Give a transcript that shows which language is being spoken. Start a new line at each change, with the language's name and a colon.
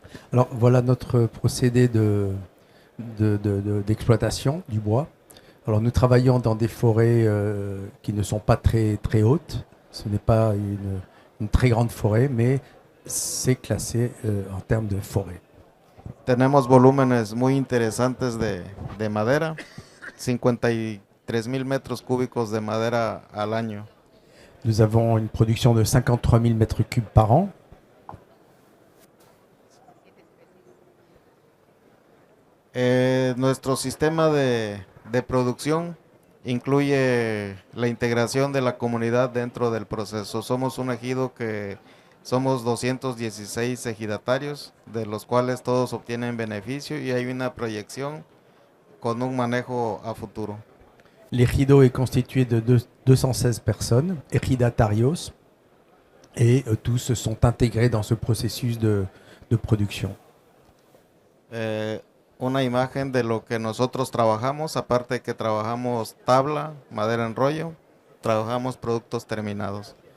French: Alors voilà notre procédé d'exploitation du bois. Alors nous travaillons dans des forêts qui ne sont pas très, très hautes. Ce n'est pas une très grande forêt, mais c'est classé en termes de forêt.
Spanish: Tenemos volúmenes muy interesantes de madera, 53,000 metros cúbicos de madera al año.
French: Nous avons une production de 53 000 mètres cubes par an.
Spanish: Nuestro sistema de producción incluye la integración de la comunidad dentro del proceso. Somos un ejido que somos 216 ejidatarios, de los cuales todos obtienen beneficio y hay una proyección con un manejo a futuro.
French: L'ejido est constitué de 216 personnes, ejidatarios, et tous sont intégrés dans ce processus de production.
Spanish: Una imagen de lo que nosotros trabajamos, aparte de que trabajamos tabla, madera en rollo, trabajamos productos terminados.